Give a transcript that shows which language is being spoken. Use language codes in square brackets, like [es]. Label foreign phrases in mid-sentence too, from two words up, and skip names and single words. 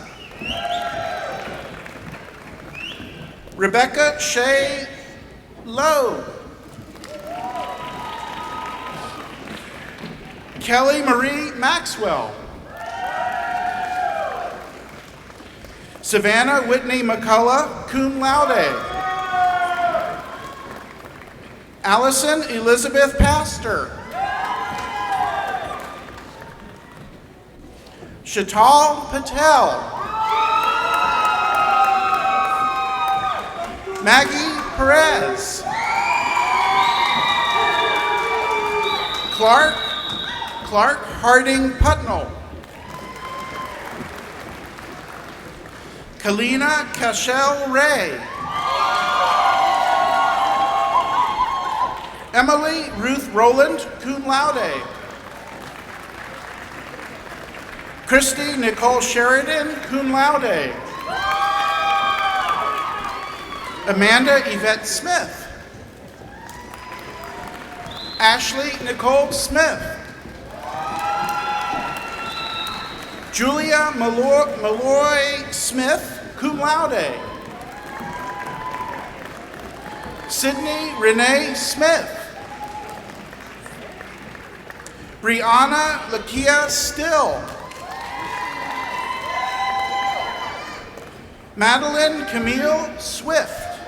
[en] Rebecca Shea Lowe. Kelly Marie Maxwell. Savannah Whitney McCullough, [la] cum laude. [en] Allison Elizabeth Pastor. Shatal Patel. Maggie Perez. Clark Harding Putnell. Kalina Cashel Ray. Emily Ruth Rowland, [la] cum laude. [en] Christy Nicole Sheridan, [la] cum laude. [en] Amanda Yvette Smith. Ashley Nicole Smith. Julia Malloy Smith, [la] cum laude. [en] Sydney Renee Smith. Brianna Lakia Still. Madeline Camille Swift.